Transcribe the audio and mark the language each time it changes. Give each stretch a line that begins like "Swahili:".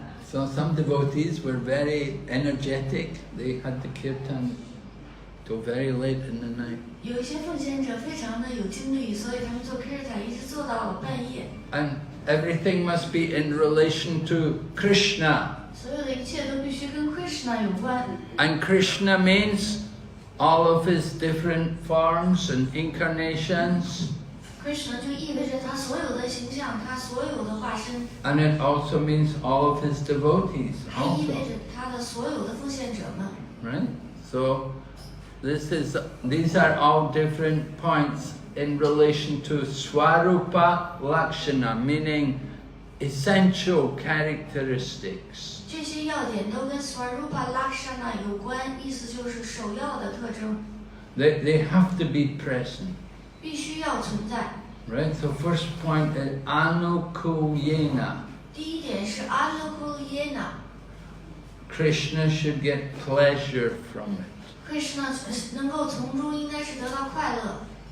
English: So some devotees were very energetic. They had the kirtan till very late in the night.
Chinese: 有一些奉献者非常的有精力，所以他们做 Kirtan 一直做到了半夜。
English: And everything must be in relation to Krishna.
Chinese: 所有的一切都必须跟 Krishna 有关。
English: And Krishna means all of his different forms and incarnations.
Chinese: Krishna 就意味着他所有的形象，他所有的化身，
English: And it also means all of his devotees
Chinese: 还意味
English: also.
Chinese: 着他的所有的奉献者们。
English: Right? So these are all different points in relation to Swarupa Lakshana, meaning essential characteristics.
Chinese: 这些要点都跟 Swarupa Lakshana 有关，意思就是首要的特征，
English: They have to be present.
Chinese: 必须要存在。
English: Right? So first point is Anukulyena.
Chinese: 第一点是 Anukulyena，
English: Krishna should get pleasure from it.
Chinese: Krishna 能够从中应该是得到快乐。